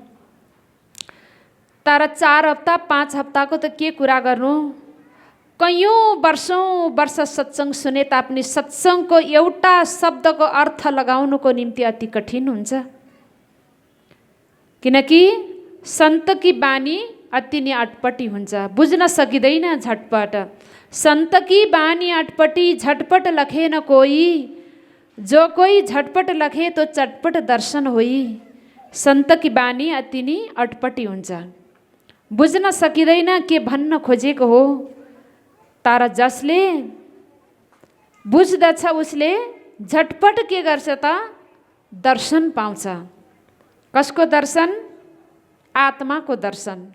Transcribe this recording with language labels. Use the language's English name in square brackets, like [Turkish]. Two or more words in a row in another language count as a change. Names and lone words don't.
[Nepali] तर 4 हप्ता 5 हप्ताको त के कुरा गर्नु, कैयौँ वर्ष सत्सङ्ग सुने तापनि सत्सङ्गको एउटा शब्दको अर्थ लगाउनुको निम्ति अति कठिन हुन्छ। किनकि [Hindi] सन्तकी बानी [Nepali] अति नै अटपटी हुन्छ, बुझ्न सकिँदैन झटपट। [Hindi] सन्तकी बानी अटपटी झटपट लखे न कोई, जो कोई झटपट लखे तो चटपट दर्शन होई। सन्तकी बानी [Nepali] अति नै अटपटी हुन्छ, बुझ्न सकिँदैन के भन्न खोजेको हो। तर जसले बुझ्दछ उसले झटपट के गर्छ त? दर्शन पाउँछ। कसको दर्शन? आत्माको दर्शन।